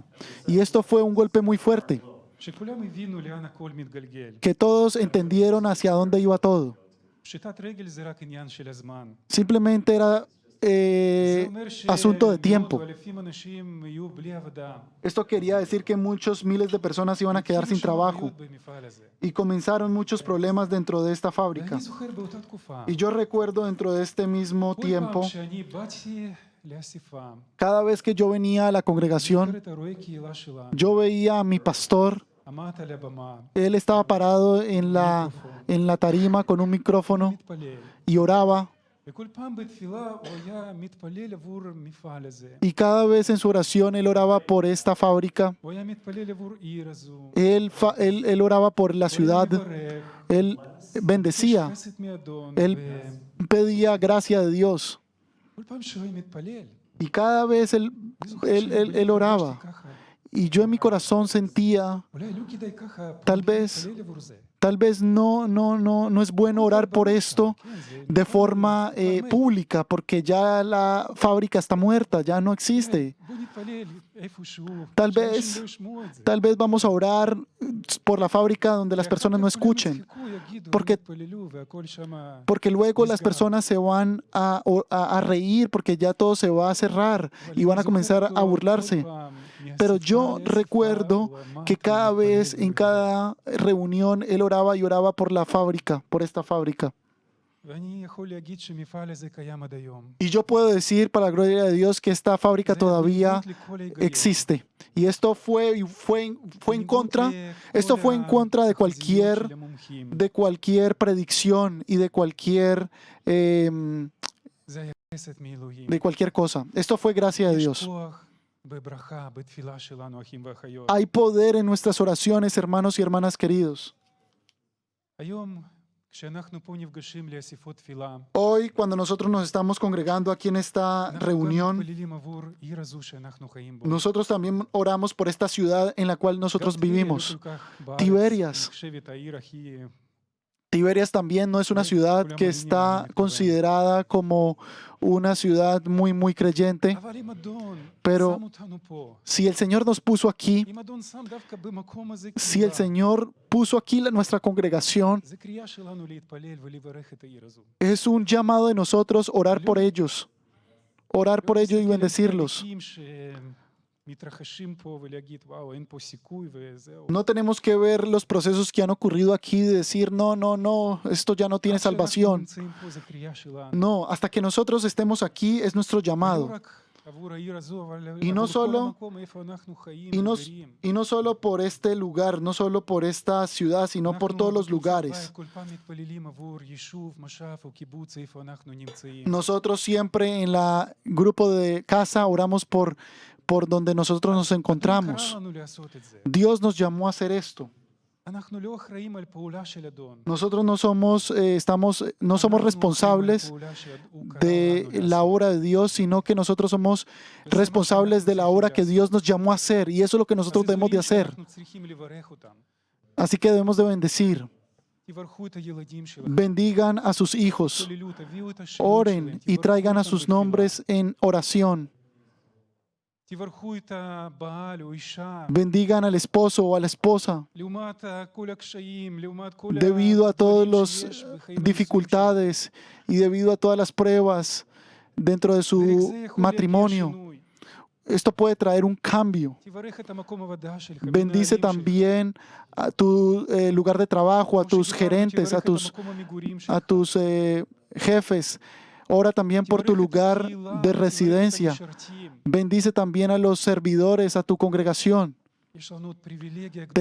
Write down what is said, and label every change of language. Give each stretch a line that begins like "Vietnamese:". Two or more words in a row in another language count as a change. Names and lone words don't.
Spanish: Y esto fue un golpe muy fuerte,
Hebrew: שכולם הבינו לאן הכל מתגלגל.
Spanish: que todos entendieron hacia dónde iba todo.
Hebrew: פשיטת רגל זה רק עניין של הזמן.
Spanish: Simplemente era
Hebrew: זה אומר
Spanish: asunto de
Hebrew: שמאות
Spanish: tiempo.
Hebrew: או אלפים אנשים יהיו בלי עבודה.
Spanish: Esto quería decir que muchos miles de personas iban a quedar sin
Hebrew: התחילו שם
Spanish: trabajo,
Hebrew: בעיות במפעל הזה.
Spanish: y comenzaron muchos problemas dentro de esta fábrica.
Hebrew: ואני זוכר באותה תקופה,
Spanish: Y yo recuerdo dentro de este mismo
Hebrew: כל
Spanish: tiempo,
Hebrew: פעם שאני באתי לאספה,
Spanish: cada vez que yo venía a la
Hebrew: זוכר
Spanish: congregación,
Hebrew: את הרואה קהילה שלה,
Spanish: yo veía a mi pastor.
Hebrew: עמד על הבמה,
Spanish: Él estaba parado en la tarima con un micrófono
Hebrew: מתפלל.
Spanish: y oraba.
Hebrew: וכל פעם בתפילה הוא היה מתפלל עבור המפעל הזה.
Spanish: Y cada vez en su oración él oraba por esta fábrica.
Hebrew: הוא היה מתפלל עבור עיר הזו.
Spanish: Él oraba por la
Hebrew: הוא היה
Spanish: ciudad.
Hebrew: מברך,
Spanish: Él bendecía.
Hebrew: חסד מאדון,
Spanish: Él pedía gracia de Dios.
Hebrew: וכל פעם שהוא היה מתפלל,
Spanish: Y cada vez él oraba.
Hebrew: הרגשתי ככה,
Spanish: Y yo en mi corazón sentía,
Hebrew: אולי לא כדאי ככה
Spanish: Tal vez-
Hebrew: להתפלל עבור זה.
Spanish: tal vez no es bueno orar por esto
Hebrew: כן, זה
Spanish: de forma pública, porque ya la fábrica está muerta, ya no existe.
Hebrew: בוא נתפלל איפשהו,
Spanish: Tal
Hebrew: שאנשים
Spanish: vez-
Hebrew: לא ישמעו את זה.
Spanish: Tal vez vamos a orar por la fábrica donde las personas no
Hebrew: ואחר כך כולם
Spanish: escuchen,
Hebrew: יצחקו, יגידו,
Spanish: porque-
Hebrew: התפללו והכל שמה.
Spanish: porque luego las Desgano. personas se van a reír, porque ya todo se va a cerrar y van a comenzar a burlarse. Pero yo recuerdo que cada vez, en cada reunión, él oraba y oraba por la fábrica, por esta fábrica.
Hebrew: ואני יכול להגיד שהמפעל הזה קיים עד היום.
Spanish: Y yo puedo decir, para la gloria de Dios, que esta fábrica
Hebrew: זה
Spanish: todavía
Hebrew: בניגוד לכל ההיגיון.
Spanish: existe. Y esto fue en contra,
Hebrew: בניגוד
Spanish: esto
Hebrew: לכל
Spanish: fue en contra de
Hebrew: התחזיות
Spanish: cualquier
Hebrew: של המומחים.
Spanish: predicción y de cualquier
Hebrew: זה היה חסד מאלוהים.
Spanish: de cualquier cosa. Esto fue gracia de
Hebrew: יש
Spanish: Dios.
Hebrew: כוח בברכה, בתפילה שלנו, אחים ואחיות.
Spanish: Hay poder en nuestras oraciones, hermanos y hermanas queridos.
Hebrew: היום, כשאנחנו פה נפגשים לאספות תפילה,
Spanish: Hoy, cuando nosotros nos estamos congregando aquí en esta
Hebrew: אנחנו גם
Spanish: reunión,
Hebrew: מתפללים עבור עיר הזו שאנחנו חיים בו.
Spanish: nosotros también oramos por esta ciudad en la cual nosotros
Hebrew: גם טבריה לא
Spanish: vivimos.
Hebrew: כל כך בארץ
Spanish: Tiberias.
Hebrew: נחשבת העיר הכי
Spanish: Tiberias también no es una ciudad que está considerada como una ciudad muy, muy creyente,
Hebrew: אבל אם אדון
Spanish: pero
Hebrew: שם אותנו פה,
Spanish: si el Señor nos puso aquí,
Hebrew: אם אדון שם דווקא במקום הזה
Spanish: si el
Hebrew: קהילה,
Spanish: Señor puso aquí nuestra congregación,
Hebrew: זה קריאה שלנו להתפלל ולברך את העיר הזו.
Spanish: es un llamado de nosotros orar por ellos y bendecirlos.
Hebrew: מתרחשים פה ולהגיד, וואו, אין פה סיכוי וזהו.
Spanish: No tenemos que ver los procesos que han ocurrido aquí y decir, no, no, no, esto ya no tiene salvación.
Hebrew: נמצאים פה, זה קריאה שלנו.
Spanish: No, hasta que nosotros estemos aquí es nuestro
Hebrew: לא
Spanish: llamado.
Hebrew: רק עבור העיר הזו, אבל
Spanish: Y no
Hebrew: עבור כל
Spanish: solo-
Hebrew: המקום איפה אנחנו חיים
Spanish: Y no,
Hebrew: וגרים.
Spanish: y no solo por este lugar, no solo por esta ciudad, sino por todos los lugares.
Hebrew: כל פעם מתפללים עבור יישוב, מושב או קיבוץ איפה אנחנו נמצאים.
Spanish: Nosotros siempre en la grupo de casa oramos por donde nosotros nos encontramos.
Hebrew: קרא לנו לעשות את זה.
Spanish: Dios nos llamó a hacer esto.
Hebrew: אנחנו לא אחראים על פעולה של אדון.
Spanish: Nosotros no somos, no somos responsables de la obra de Dios, sino que nosotros somos responsables de la obra que Dios nos llamó a hacer. Y eso es lo que nosotros debemos de hacer.
Hebrew: אנחנו צריכים לברך אותם.
Spanish: Así que debemos de bendecir.
Hebrew: תברכו את הילדים שלכם.
Spanish: Bendigan a sus hijos.
Hebrew: תתפללו, תביאו את השמות שלהם,
Spanish: Oren y
Hebrew: תברכו
Spanish: traigan a
Hebrew: אותם
Spanish: sus
Hebrew: בתפילה.
Spanish: nombres en oración.
Hebrew: תברכו את הבעל או אישה.
Spanish: Bendigan al esposo o a la esposa.
Hebrew: לעומת כל הקשיים, לעומת כל
Spanish: Debido a todas
Hebrew: הדברים
Spanish: las
Hebrew: שיש בחיים
Spanish: dificultades y debido a todas las pruebas dentro de
Hebrew: הנישואים שלהם.
Spanish: su
Hebrew: דרך זה יכול להגיע
Spanish: matrimonio,
Hebrew: שינוי.
Spanish: esto puede traer un cambio.
Hebrew: תברך את המקום עבודה שלך,
Spanish: Bendice
Hebrew: מנהלים שלך.
Spanish: también a tu lugar de trabajo, a
Hebrew: כמו
Spanish: tus
Hebrew: שדיברנו,
Spanish: gerentes,
Hebrew: תברך את המקום המגורים שלך.
Spanish: a tus jefes. Ora también por tu
Hebrew: תברך את
Spanish: lugar
Hebrew: הקהילה,
Spanish: de
Hebrew: תברך את
Spanish: residencia.
Hebrew: המשרתים.
Spanish: Bendice también a los servidores, a tu congregación.
Hebrew: יש לנו עוד פריבילגיה גדולה